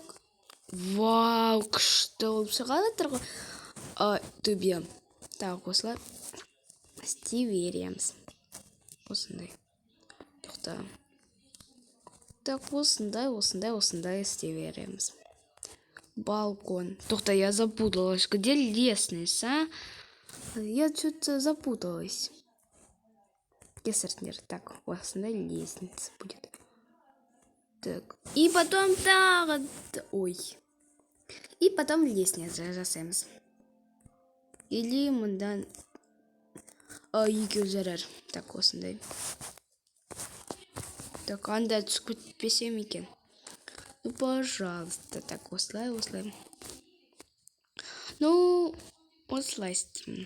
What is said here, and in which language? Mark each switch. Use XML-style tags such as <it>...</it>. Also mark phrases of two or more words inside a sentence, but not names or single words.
<kk>Вау, күшті болып шығады тұр ғой. Төбе. Так, осылай істей береміз. Осындай. Тоқта. Так, осындай істей береміз. Балкон. Тоқта,</kk> <ru>я запуталась. Где лестница? Я что-то запуталась.</ru> <kk>Кесарь.</kk> <ru>Так, осындай лестница будет. Так. И потом так. Ой. И потом</ru> <kk>лестница жасаймыз. Или мындан екеу жарар. Так, осындай. Так, анда түсіп кетпесем екен.</kk> <ru>Ну, пожалуйста. Так, осылай. Ну,</ru> <kk>осылай істеймін.</kk>